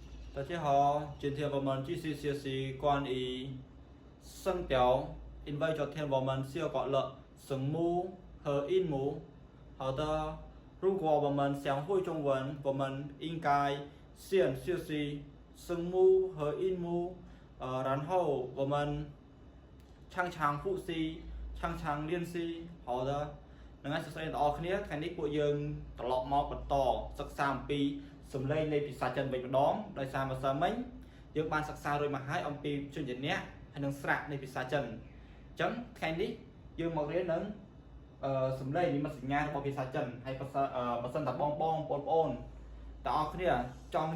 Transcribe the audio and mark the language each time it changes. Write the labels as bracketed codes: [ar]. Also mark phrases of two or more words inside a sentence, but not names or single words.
[zh] 大家好，今天我们继续学习关于声调，因为昨天我们学过了声母和韵母。好的，如果我们想会中文，我们应该先学习声母和韵母，然后我们常常复习，常常练习。好的。 [km] នឹងហើយសួស្តីបងប្អូនគ្នាថ្ងៃនេះពួកយើងត្រឡប់មកបន្តសិក្សាអំពីសំឡេងនៃភាសាចិនវិញម្ដងដោយសារម្សិលមិញយើងបានសិក្សារួចមកហើយអំពីព្យញ្ជនៈហើយនិងស្រៈនៃភាសាចិនអញ្ចឹងថ្ងៃនេះយើងមករៀននឹងសំឡេងនិមិត្តសញ្ញារបស់ភាសាចិនហើយបើសិនតែបងប្អូនទាំងអស់គ្នាចង់